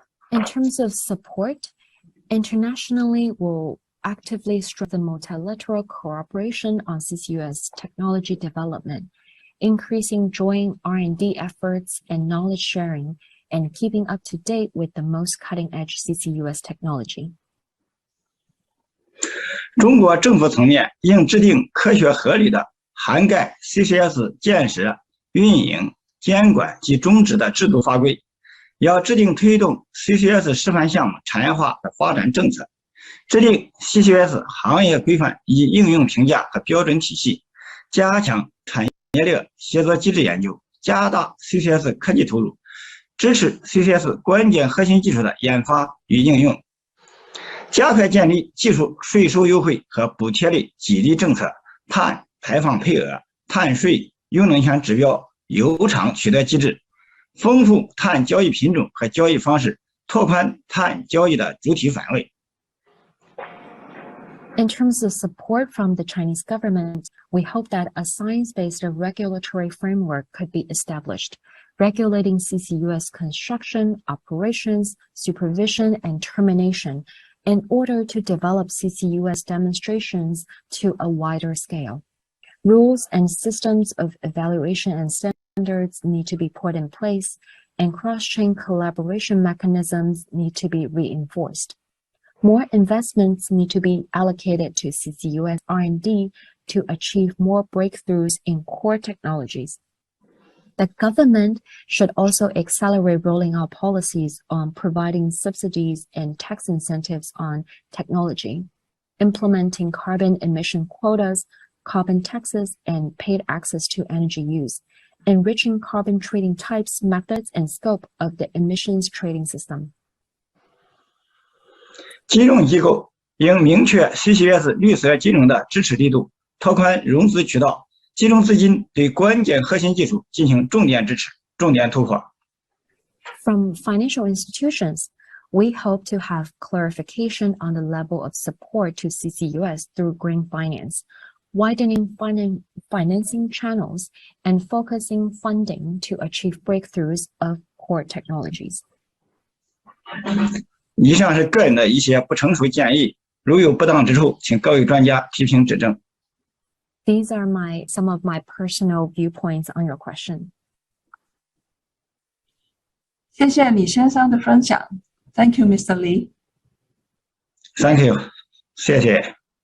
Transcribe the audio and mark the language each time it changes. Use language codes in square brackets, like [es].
[en] In terms of support, internationally we'll actively strengthen multilateral cooperation on CCUS technology development, increasing joint R&D efforts and knowledge sharing, and keeping up to date with the most cutting-edge CCUS technology. [zh] 中国政府层面应制定科学合理的涵盖 CCS 建设、运营、监管及终止的制度法规，要制定推动 CCUS 示范项目产业化的发展政策，制定 CCUS 行业规范以及应用评价和标准体系，加强产业链协作机制研究，加大 CCUS 科技投入，支持 CCUS 关键核心技术的研发与应用，加快建立技术税收优惠和补贴类激励政策、碳排放配额、碳税、用能源指标、油厂取得机制，丰富碳交易品种和交易方式，拓宽碳交易的主体范围。 [en] In terms of support from the Chinese government, we hope that a science-based regulatory framework could be established, regulating CCUS construction, operations, supervision, and termination in order to develop CCUS demonstrations to a wider scale. Rules and systems of evaluation and standards need to be put in place, and cross-chain collaboration mechanisms need to be reinforced. More investments need to be allocated to CCUS R&D to achieve more breakthroughs in core technologies. The government should also accelerate rolling out policies on providing subsidies and tax incentives on technology, implementing carbon emission quotas, carbon taxes, and paid access to energy use, enriching carbon trading types, methods, and scope of the emissions trading system. [zh] 金融机构应明确 CCUS 绿色金融的支持力度，拓宽融资渠道，集中资金对关键核心技术进行重点支持、重点突破。 [en] From financial institutions, we hope to have clarification on the level of support to CCUS through green finance, widening financing channels, and focusing funding to achieve breakthroughs of core technologies. [zh] 以上是个人的一些不成熟建议，如有不当之处，请各位专家批评指正。 [en] These are some of my personal viewpoints on your question. [zh] 谢谢李先生的分享。 [en] Thank you, Mr. Li. Thank you. [zh] 谢谢。